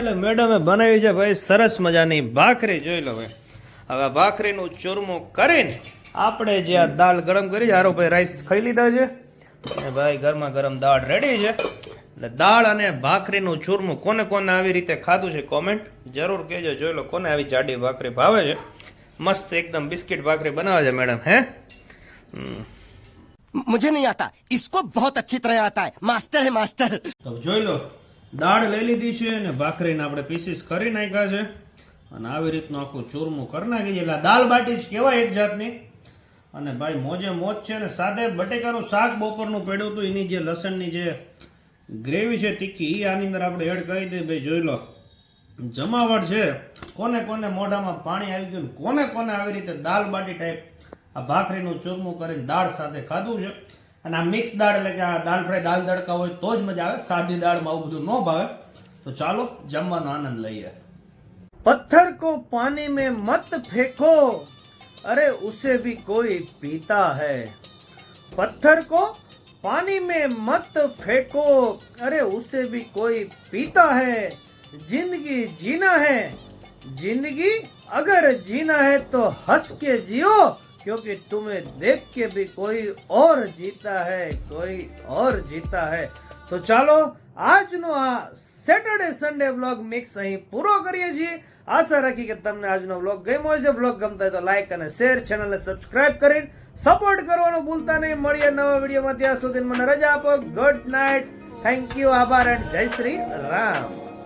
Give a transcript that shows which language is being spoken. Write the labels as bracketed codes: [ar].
[gu] એટલે મેડમે બનાવી છે ભાઈ સરસ મજાની ભાખરી. જોઈ લો ભાઈ, હવે ભાખરીનું ચૂરમું કરીને આપણે જે આ દાળ ગરમ કરી હારો ભાઈ રાઈસ ખાઈ લીધા છે, અને ભાઈ ગરમા ગરમ દાળ રેડી છે. એટલે દાળ અને ભાખરીનું ચૂરમું કોને કોને આવી રીતે ખાધું છે કોમેન્ટ જરૂર કહેજો. જોઈ લો કોને આવી જાડી ભાખરી ભાવે છે. મસ્ત એકદમ બિસ્કિટ ભાખરી બનાવે છે મેડમ. હે [hi] मुझे नहीं आता, इसको बहुत अच्छी तरह आता है, मास्टर है मास्टर. [gu] તો જોઈ લો દાળ લઈ લીધી છે અને ભાખરીને આપણે પીસીસ કરી નાખ્યા છે, અને આવી રીતનું આખું ચૂરમું કરી નાખી છે. એટલે દાલ બાટી જ કહેવાય એક જાતની. અને ભાઈ મોજે મોજ છે. ને સાથે બટેકાનું શાક બપોરનું પડ્યું હતું, એની જે લસણની જે ગ્રેવી છે તીખી એ આની અંદર આપણે એડ કરી દઈએ. ભાઈ જોઈ લો જમાવટ છે. કોને કોને મોઢામાં પાણી આવી ગયું, કોને કોને આવી રીતે દાલ બાટી ટાઈપ આ ભાખરીનું ચૂરમું કરીને દાળ સાથે ખાધું છે. અને આ મિક્સ દાળ એટલે કે આ દાલ ફ્રાય દાલ તડકા હોય તો જ મજા આવે, સાદી દાળમાં આવું બધું ન ભાવે. તો ચાલો જમવાનો આનંદ લઈએ. [hi] પથ્થર કો પાણી में मत फेंको, अरे उसे भी कोई पीता है. पत्थर को पानी में मत फेंको, अरे उसे भी कोई पीता है. जिंदगी जीना है, जिंदगी अगर जीना है तो हंस के जियो, क्योंकि तुम्हें देख के भी कोई और जीता है, कोई और जीता है. [gu] તો ચાલો આજનો આ સેટરડે સન્ડે વ્લોગ મિક્સ અહીં પૂરો કરીએ છીએ. આશા રાખી કે તમને આજનો વ્લોગ ગમ્યો હશે. વ્લોગ ગમતા હોય તો લાઈક અને શેર, ચેનલને સબસ્ક્રાઇબ કરીને સપોર્ટ કરવાનું ભૂલતા નહીં. મળીએ નવા વિડીયોમાં, ત્યાં સુધી મને રજા આપો. [en] good night, thank you, [gu] આભાર એન્ડ જય શ્રી રામ.